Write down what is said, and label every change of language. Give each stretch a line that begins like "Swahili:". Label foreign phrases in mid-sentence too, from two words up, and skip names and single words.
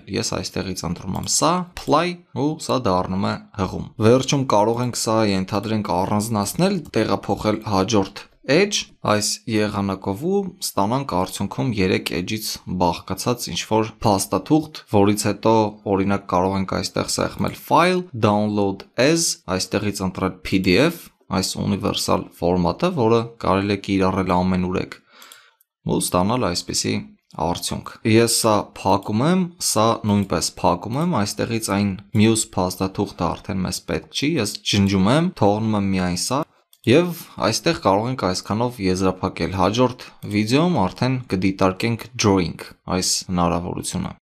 Armenian: Ես այստեղից ընտրում եմ սա, apply ու սա դառնում է հղում։ Վերջում կարող ենք սա ենթադրենք առանձնացնել, տեղափոխել հաջորդ edge այս եղանակով ու ստանանք արդյունքում 3 edge-ից բաղկացած ինչ-որ փաստաթուղթ, որից հետո օրինակ կարող ենք այստեղ սեղմել
English: file, download as,
Armenian: այստեղից ընտրել PDF, այս ունիվերսալ ֆորմատը, որը կարելի է կիրառել ամենուրեք ու ստանալ այսպիսի արդյունք։ Ես սա փակում եմ, սա նույնպես փակում եմ, այստեղից այն մյուս փաստաթուղթը արդեն մեզ պետք չի, ես ջնջում եմ, թողնում եմ միայն սա եւ այստեղ կարող ենք այսքանով եզրափակել։ Հաջորդ վիդեոում արդեն կդիտարկենք drawing այս հնարավորությունը։